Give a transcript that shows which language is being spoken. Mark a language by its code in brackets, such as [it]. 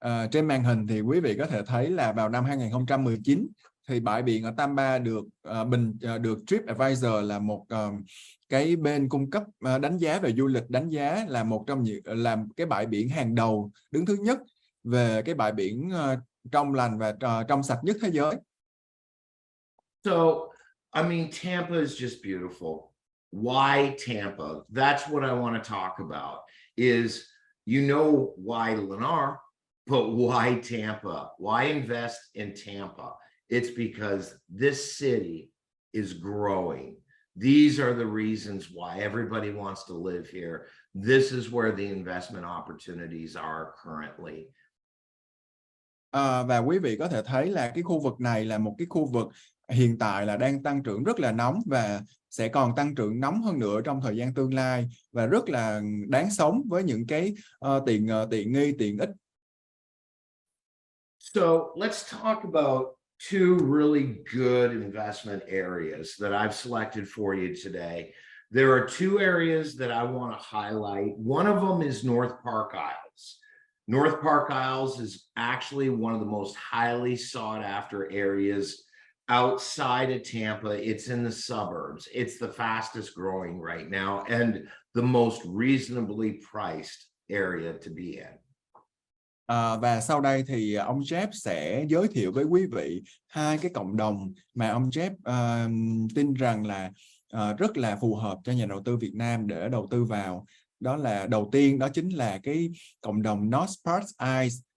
[vi] Trên màn hình thì quý vị có thể thấy là vào năm 2019 thì bãi biển ở Tampa được được TripAdvisor là một cái bên cung cấp đánh giá về du lịch, đánh giá là một trong những làm cái bãi biển hàng đầu, đứng thứ nhất về cái bãi biển trong lành và trong sạch nhất thế giới. [en] So, I mean, Tampa is just beautiful. Why Tampa? That's what I want to talk about. Is you know why Lennar, but why Tampa? Why invest in Tampa? It's because this city is growing. These are the reasons why everybody wants to live here. This is where the investment opportunities are currently. [vi] Và quý vị có thể thấy là cái khu vực này là một cái khu vực hiện tại là đang tăng trưởng rất là nóng và sẽ còn tăng trưởng nóng hơn nữa trong thời gian tương lai, và rất là đáng sống với những cái tiện nghi, tiện ích. [en] So let's talk about two really good investment areas that I've selected for you today. There are two areas that I want to highlight. One of them is North Park Isles. North Park Isles is actually one of the most highly sought after areas outside of Tampa. It's in the suburbs. It's the fastest growing right now and the most reasonably priced area to be in. [vi] Và sau đây thì ông Jeff sẽ giới thiệu với quý vị hai cái cộng đồng mà ông Jeff tin rằng là rất là phù hợp cho nhà đầu tư Việt Nam để đầu tư vào. Đó là đầu tiên, đó chính là cái cộng đồng North Park Isles.